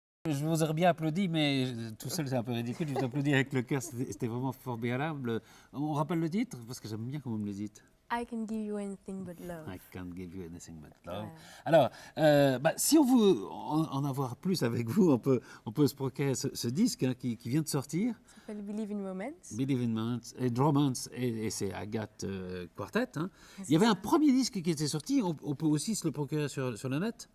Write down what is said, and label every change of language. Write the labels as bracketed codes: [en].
[fr] Je vous aurais bien applaudi, mais tout seul c'est un peu ridicule. Je vous applaudis avec le cœur, c'était vraiment formidable. On rappelle le titre, parce que j'aime bien comment vous me le dites. [en] I can give you anything but love. I can't give you anything but love. [fr] Ouais. Alors, si on veut en avoir plus avec vous, on peut se procurer ce disque hein, qui vient de sortir. Ça s'appelle Believe in Moments. Believe in Moments et Romance, et c'est Agathe Quartet. Hein. Il y avait un premier disque qui était sorti, on peut aussi se le procurer sur le net.